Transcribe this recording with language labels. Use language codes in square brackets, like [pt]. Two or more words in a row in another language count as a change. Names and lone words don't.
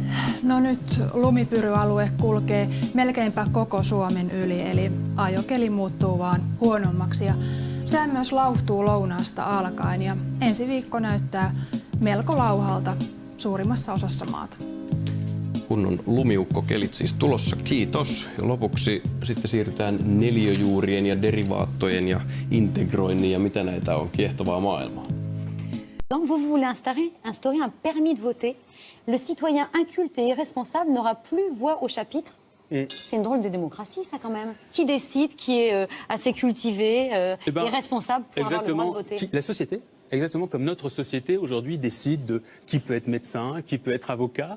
[fi] No nyt lumipyryalue kulkee melkeinpä koko Suomen yli, eli ajokeli muuttuu vaan huonommaksi ja sää myös lauhtuu lounaasta alkaen ja ensi viikko näyttää melko lauhalta suurimmassa osassa maata. Kunnon lumiukkokelit siis tulossa, kiitos. Ja lopuksi sitten siirrytään neliöjuurien ja derivaattojen ja integroinnin ja mitä näitä on, kiehtovaa maailmaa. [fr] Donc vous voulez instaurer un permis de voter. Le citoyen inculte et irresponsable n'aura plus voix au chapitre. C'est une drôle de démocratie, ça, quand même. Qui décide, qui est assez cultivé et responsable pour avoir le droit de voter? La société, exactement comme notre société aujourd'hui décide de qui peut être médecin, qui peut être avocat.